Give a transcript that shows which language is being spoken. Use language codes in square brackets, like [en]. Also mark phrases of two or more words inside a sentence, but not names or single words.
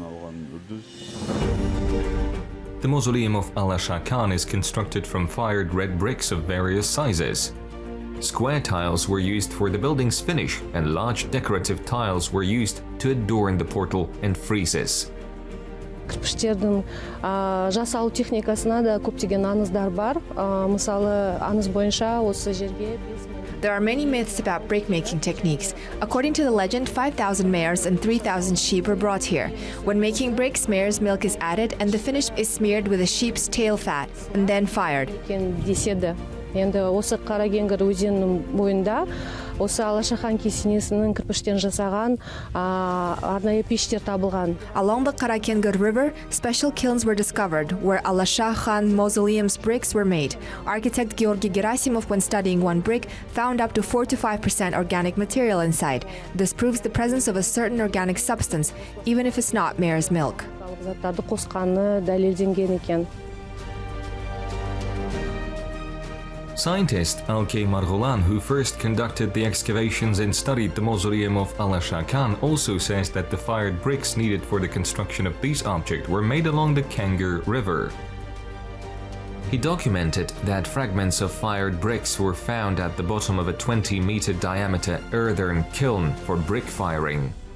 [en] The mausoleum of Alasha Khan is constructed from fired red bricks of various sizes. Square tiles were used for the building's finish, and large decorative tiles were used to adorn the portal and friezes. [kk] Кірпіштердің жасалу техникасына да көптеген аңыздар бар. Мысалы, аңыз бойынша осы жерге [en] There are many myths about brick-making techniques. According to the legend, 5,000 mares and 3,000 sheep were brought here. When making bricks, mare's milk is added and the finish is smeared with a sheep's tail fat and then fired. [kk] Енді осы Қаракеңгір өзенінің бойында осы Алаша хан кесенесінің кірпіштен жасаған арнайы пештер табылған. [en] Along the Karakengir River, special kilns were discovered where Alasha Khan mausoleum's bricks were made. Architect Georgy Gerasimov, when studying one brick, found up to 4 to 5% organic material inside. This proves the presence of a certain organic substance, even if it's not mare's milk. [kk] Заттарды қосқаны дәлелденген екен. [en] Scientist Alkay Margholan, who first conducted the excavations and studied the mausoleum of Alasha Khan, also says that the fired bricks needed for the construction of these objects were made along the Kangar River. He documented that fragments of fired bricks were found at the bottom of a 20-meter diameter earthen kiln for brick firing.